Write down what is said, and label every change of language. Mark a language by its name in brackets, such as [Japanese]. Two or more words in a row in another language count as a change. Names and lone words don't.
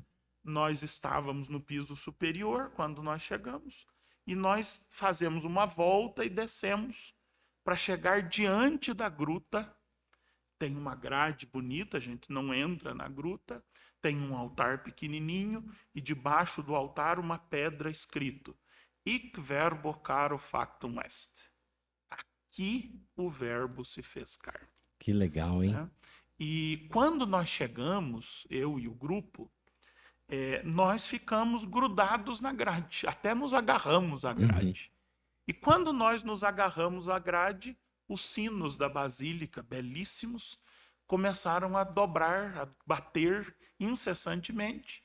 [Portuguese] nós estávamos no piso superior quando nós chegamos, e nós fazemos uma volta e descemos para chegar diante da gruta. Tem uma grade bonita, a gente não entra na gruta, tem um altar pequenininho e debaixo do altar uma pedra escrito [Latin] Hic verbo caro factum est. [Portuguese] Aqui o verbo se fez carne. Que legal, hein? Né? E quando nós chegamos, eu e o grupo, nós ficamos grudados na grade, até nos agarramos à Uhum. grade. E quando nós nos agarramos à grade, os sinos da basílica, belíssimos, começaram a dobrar, a bater incessantemente.